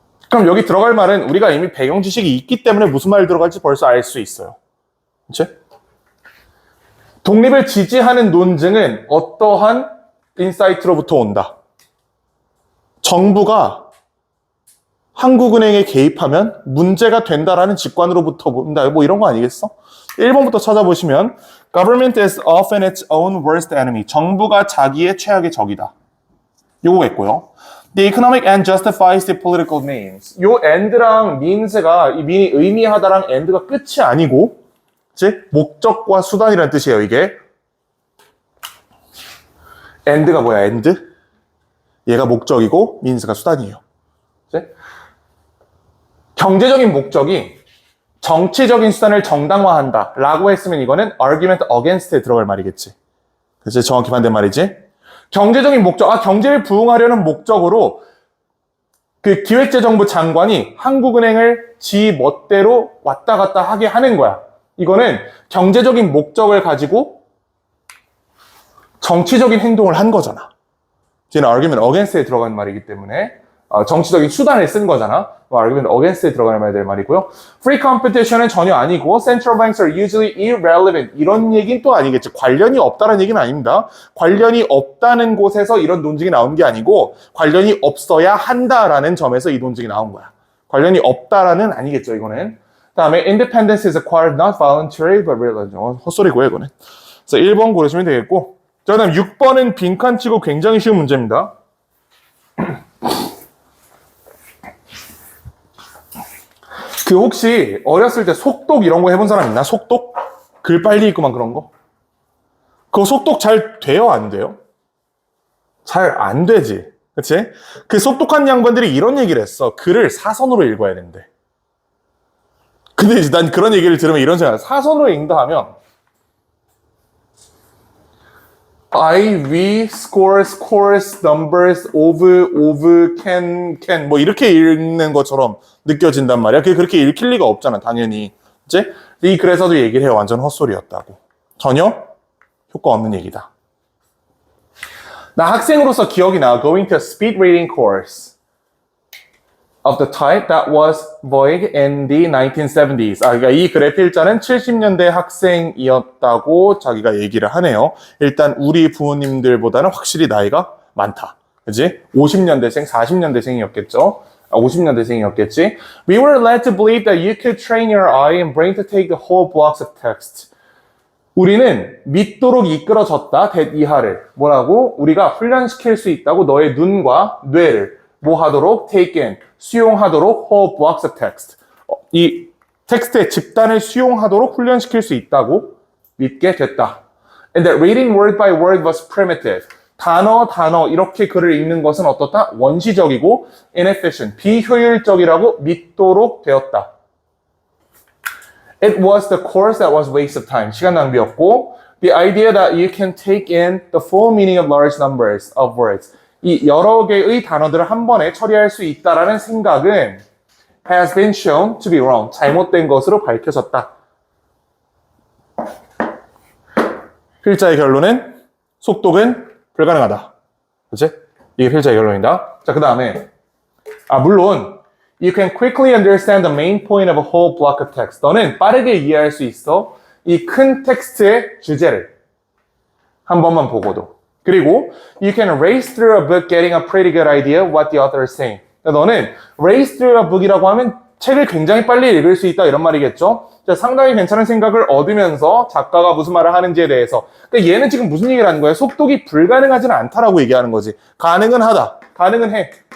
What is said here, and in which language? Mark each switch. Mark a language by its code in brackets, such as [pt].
[ko] 그럼 여기 들어갈 말은 우리가 이미 배경 지식이 있기 때문에 무슨 말 들어갈지 벌써 알 수 있어요. 그치? 독립을 지지하는 논증은 어떠한 인사이트로부터 온다. 정부가 한국은행에 개입하면 문제가 된다라는 직관으로부터 온다. 뭐 이런 거 아니겠어? 1번부터 찾아보시면 [en] Government is often its own worst enemy. [ko] 정부가 자기의 최악의 적이다. 요거겠고요. [en] The economic end justifies the political means. [ko] 요 end랑 means가 이 mean이 의미하다랑 end가 끝이 아니고 즉 목적과 수단이라는 뜻이에요. 이게 end가 뭐야? end? 얘가 목적이고 means가 수단이에요. 그치? 경제적인 목적이 정치적인 수단을 정당화한다 라고 했으면 이거는 argument against에 들어갈 말이겠지. 그치? 정확히 반대말이지. 경제적인 목적, 경제를 부흥하려는 목적으로 그 기획재정부 장관이 한국은행을 지 멋대로 왔다 갔다 하게 하는 거야. 이거는 경제적인 목적을 가지고 정치적인 행동을 한 거잖아. 지금 argument against에 들어가는 말이기 때문에 정치적인 수단을 쓴 거잖아. argument against에 들어가야 될 말이고요. [en] Free competition은 [ko] 전혀 아니고 [en] Central banks are usually irrelevant. [ko] 이런 얘기는 또 아니겠지. 관련이 없다는 얘기는 아닙니다. 관련이 없다는 곳에서 이런 논증이 나온 게 아니고 관련이 없어야 한다라는 점에서 이 논증이 나온 거야. 관련이 없다라는 아니겠죠. 이거는. 다음에 [en] Independence is acquired not voluntarily but realized. [ko] 헛소리고요. 이거는. 그래서 1번 고르시면 되겠고 자, 그다음 6번은 빈칸 치고 굉장히 쉬운 문제입니다. 그 혹시 어렸을 때 속독 이런 거 해본 사람 있나? 속독? 글 빨리 읽고만 그런 거? 그거 속독 잘 돼요? 안 돼요? 잘 안 되지. 그치? 그 속독한 양반들이 이런 얘기를 했어. 글을 사선으로 읽어야 된대. 근데 이제 난 그런 얘기를 들으면 이런 생각. 사선으로 읽는다 하면 [en] I, we, scores, course, numbers, of, can [ko] 뭐 이렇게 읽는 것처럼 느껴진단 말이야. 그게 그렇게 읽힐 리가 없잖아, 당연히. 그치? 이 글에서도 얘기를 해요. 완전 헛소리였다고. 전혀 효과 없는 얘기다. 나 학생으로서 기억이 나. [en] Going to a speed reading course of the type that was vogue in the 1970s. [ko] 그러니까 이 글의 필자는 70년대 학생이었다고 자기가 얘기를 하네요. 일단 우리 부모님들보다는 확실히 나이가 많다. 그지? 50년대생, 40년대생이었겠죠. 50년대생이었겠지. [en] We were led to believe that you could train your eye and brain to take the whole blocks of text. [ko] 우리는 믿도록 이끌어졌다. that 이하를. 뭐라고? 우리가 훈련시킬 수 있다고 너의 눈과 뇌를 뭐 하도록? [en] take in. [ko] 수용하도록 [en] whole blocks of text. [ko] 이 텍스트의 집단을 수용하도록 훈련시킬 수 있다고 믿게 됐다. [en] And that reading word by word was primitive. [ko] 단어 이렇게 글을 읽는 것은 어떻다? 원시적이고 inefficient, 비효율적이라고 믿도록 되었다. [en] It was the course that was waste of time. [ko] 시간 낭비였고 [en] the idea that you can take in the full meaning of large numbers of words. [ko] 이 여러 개의 단어들을 한 번에 처리할 수 있다라는 생각은 [en] has been shown to be wrong. [ko] 잘못된 것으로 밝혀졌다. 필자의 결론은 속독은 불가능하다. 그치? 이게 필자의 결론이다. 자, 그 다음에 물론 [en] you can quickly understand the main point of a whole block of text. [ko] 너는 빠르게 이해할 수 있어. 이 큰 텍스트의 주제를 한 번만 보고도. 그리고 [en] you can race through a book getting a pretty good idea what the author is saying. [ko] 너는 [en] race through a book [ko] 이라고 하면 책을 굉장히 빨리 읽을 수 있다 이런 말이겠죠. 상당히 괜찮은 생각을 얻으면서 작가가 무슨 말을 하는지에 대해서. 그러니까 얘는 지금 무슨 얘기를 하는 거예요? 속독이 불가능하지는 않다라고 얘기하는 거지. 가능은 하다. 가능은 해.